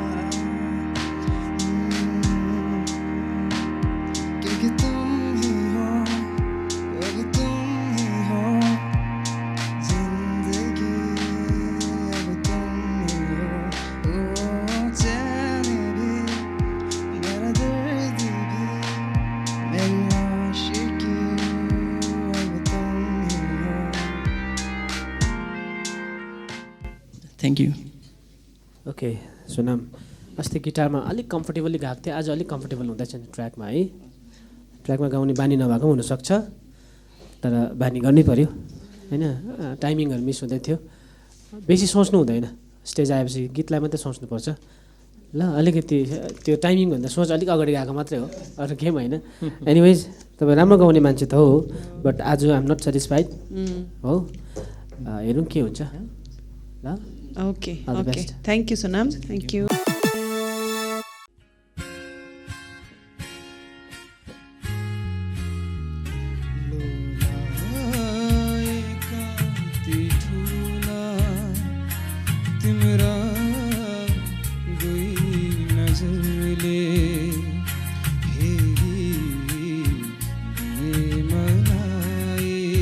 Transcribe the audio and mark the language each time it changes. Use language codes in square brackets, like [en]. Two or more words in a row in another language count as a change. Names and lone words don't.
[hi] क्योंकि तुम ही हो अब तुम ही हो जिंदगी अब तुम ही हो ओ चैन भी मेरा दर्द भी मेरी आशिकी अब तुम ही हो [en] thank you [ne] ओके सुनाम अस्ति गिटारमा अलिक कम्फर्टेबली गएको थिएँ आज अलिक कम्फर्टेबल हुँदैछ नि ट्र्याकमा है ट्र्याकमा गाउने बानी नभएको पनि हुनसक्छ तर बानी गर्नै पऱ्यो होइन टाइमिङहरू मिस हुँदै थियो बेसी सोच्नु हुँदैन स्टेज आएपछि गीतलाई मात्रै सोच्नुपर्छ ल अलिकति त्यो टाइमिङभन्दा सोच अलिक अगाडि गएको मात्रै हो अरू केही होइन एनिवेज तपाईँ राम्रो गाउने मान्छे त हो बट आज [en] I'm not satisfied [ne] हो हेरौँ के हुन्छ ल [en] ओके All the ओके best. thank you Sonam thank you [ne] कान्ति ठुला तिम्रा दुई नजरले हेरिदिए मलाई